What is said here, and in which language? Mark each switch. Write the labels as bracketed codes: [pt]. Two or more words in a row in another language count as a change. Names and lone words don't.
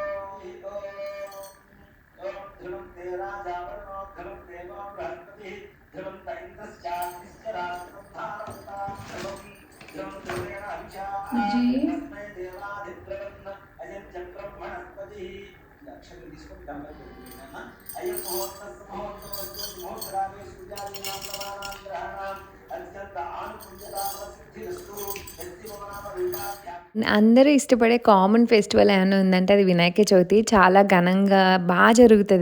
[sa] ओम ध्रुवं ते राजावरणो ध्रुवं देवो बृहस्पतिः ध्रुवं तैन्द्रश्चाग्निश्चरात्मधारवतां ध्रुवं ध्रुवेण अभिषा तस्मै देवाधिद्रवन् अयं च ब्रह्मणस्पतिः. [te] लक्ष्मी తీసుకొని దండం పెట్టుకుంటున్నా. [sa] అయ్యం ముహూర్తస్సు ముహూర్తమస్తు ముహూర్తరాగే సూర్యాదీనాం నవానాం గ్రహాణాం అత్యంత ఆనుకూల్యతాం సిద్ధిరస్తు. [te] అందరూ ఇష్టపడే [en] common festival [te] ఏమైనా ఉందంటే అది వినాయక చవితి. చాలా ఘనంగా బాగా జరుగుతుంది.